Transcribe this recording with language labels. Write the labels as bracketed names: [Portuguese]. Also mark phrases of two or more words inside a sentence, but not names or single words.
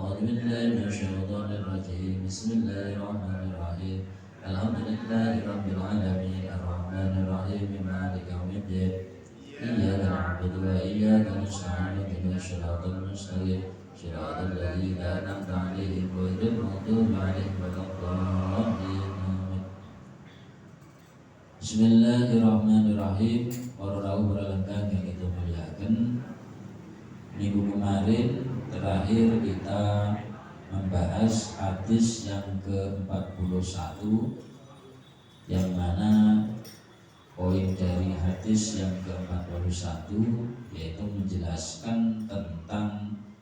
[Arabic] بالله من الشيطان الرجيم بسم الله الرحمن الرحيم الحمد لله رب العالمين الرحمن الرحيم مالك يوم الدين إياك نعبد وإياك نستعين اهدنا الصراط المستقيم صراط الذين أنعمت عليهم غير المغضوب عليهم ولا الضالين آمين. بسم الله الرحمن الرحيم. [Javanese] Para rawuh [Indonesian] berlengkang yang kita muliakan, minggu kemarin terakhir kita membahas hadis yang ke-41, yang mana poin dari hadis yang ke-41 yaitu menjelaskan tentang